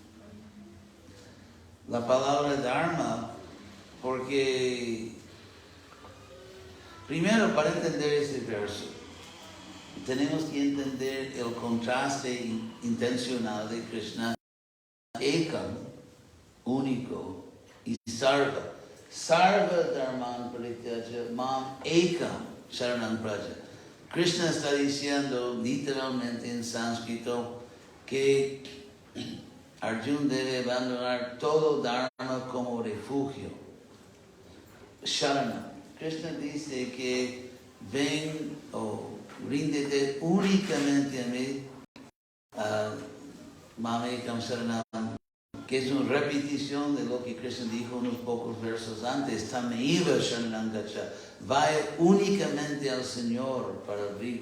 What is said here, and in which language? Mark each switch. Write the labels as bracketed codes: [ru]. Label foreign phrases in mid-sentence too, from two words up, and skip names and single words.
[es] La palabra Dharma, porque primero para entender ese verso, tenemos que entender el contraste intencional de Krishna, Ekam, único, y Sarva. [sa] सर्व धर्मान् परित्यज्य माम् एकम् शरणम् व्रज. [es] Krishna está diciendo literalmente en sánscrito que Arjuna debe abandonar todo Dharma como refugio. Sharanam. Krishna dice que ven o ríndete únicamente a mí, [sa] माम् एकम् शरणम्, [es] que es una repetición de lo que Krishna dijo unos pocos versos antes, [sa] तमेव शरणम् गच्छ, [es] vaya únicamente al Señor para abrigo.